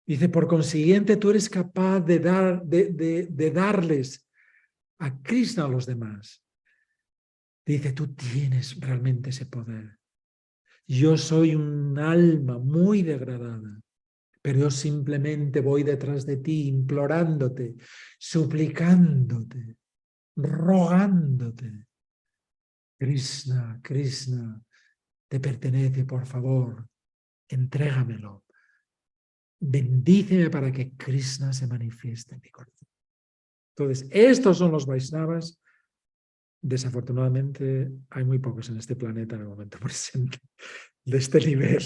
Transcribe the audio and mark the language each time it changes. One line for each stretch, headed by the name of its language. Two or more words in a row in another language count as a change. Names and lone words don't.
Spanish: Dice, por consiguiente, tú eres capaz de darles a Krishna a los demás. Dice, tú tienes realmente ese poder. Yo soy un alma muy degradada, pero yo simplemente voy detrás de ti, implorándote, suplicándote, rogándote. Krishna, Krishna, te pertenece, por favor, entrégamelo. Bendíceme para que Krishna se manifieste en mi corazón. Entonces, estos son los Vaishnavas. Desafortunadamente, hay muy pocos en este planeta en el momento presente de este nivel.